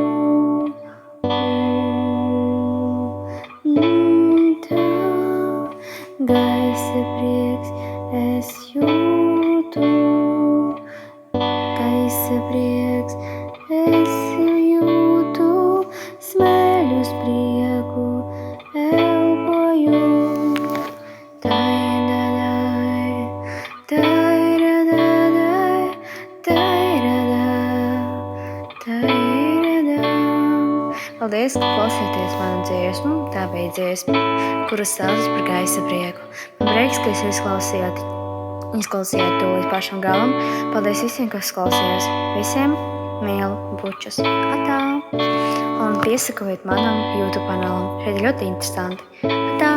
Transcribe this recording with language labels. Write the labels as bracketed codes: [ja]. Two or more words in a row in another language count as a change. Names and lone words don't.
[lv] Tā, gaisa prieks es jūtu, gaisa prieks es jūtu, smēļos prieku, elpoju. Tai-da-dai, tai-ra-da-dai, tai-ra-da, tai-ra-da. Paldies, ka klausieties manu dziesmu. Tā bija dziesma, kuras saucas par gaisa prieku. Man prieks, ka jūs izklausījāt to līdz pašam galam. Paldies visiem, kas klausījās. Visiem mīlu bučus. Atā! Un piesakojiet manam YouTube kanālam. Šeit ir ļoti interesanti.